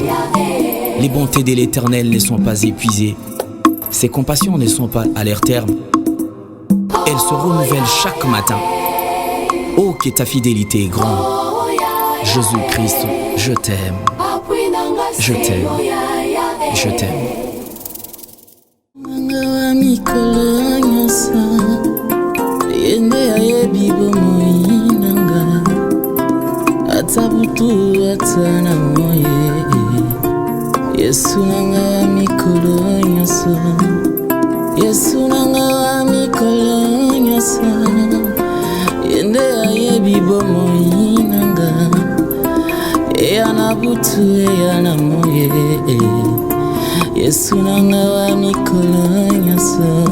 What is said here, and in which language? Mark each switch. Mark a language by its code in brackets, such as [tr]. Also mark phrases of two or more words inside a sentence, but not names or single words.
[fr] Les bontés de l'Éternel ne sont pas épuisées, ses compassions ne sont pas à leur terme. Elles se renouvellent chaque matin. Oh, que ta fidélité est grande. Jésus-Christ, je t'aime. Je t'aime. Je t'aime. [ln] Yesu nanga wa mikolo nyonso. Yesu nanga wa mikolo nyonso. Yende ayebi bomoi nanga. Eya na butu eya na moye. Yesu nanga wa mikolo nyonso.